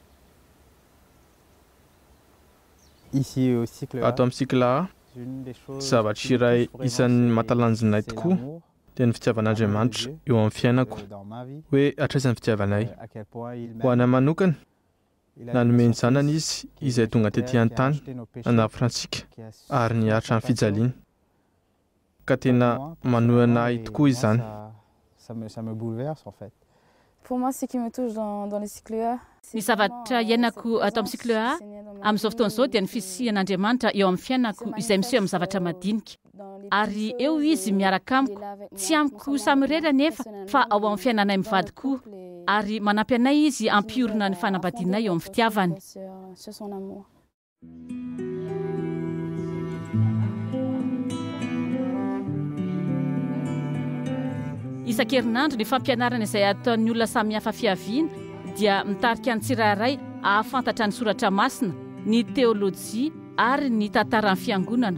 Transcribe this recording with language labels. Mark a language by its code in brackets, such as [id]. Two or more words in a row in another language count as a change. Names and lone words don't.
[mg] Ato amin'ny sikla zavatra iray isan'ny mahatalanjonay tokoa dia ny fitiavan'Andriamanitra eo amin'ny fiainako, hoe hatraisan'ny fitiavanay. Ho anay manokana, nanomeny zanany izy izay tonga tetỳ an-tany nanafrantsika ary niaritra amin'ny fijaliana. Ka tena manohy anay tokoa izany. [fr] Pour moi, ce qui me touche dans les cycles A, [mg] Ny zavatra iainako ato amin'ny cycle A amin'izao fotoan'izao dia ny fisian'Andriamanitra eo amin'ny fiainako izay miseho amin'ny zavatra madinika. Ary eo izy miaraka amiko, tsy amiko samirery anefa fa ao amin'ny fiainanay mivady koa, ary manampy anay izy ampiorina ny fanambadianay eo amin'ny fitiavany. [fr] sur son amour. [mg] Isan-kerinandro ny fampianarana izay ataon'ny olona samihafa fiaviana dia mitarika ny tsirairay ahafantatra ny soratra masina, ny teolojia ary ny tantaran'ny fiangonana.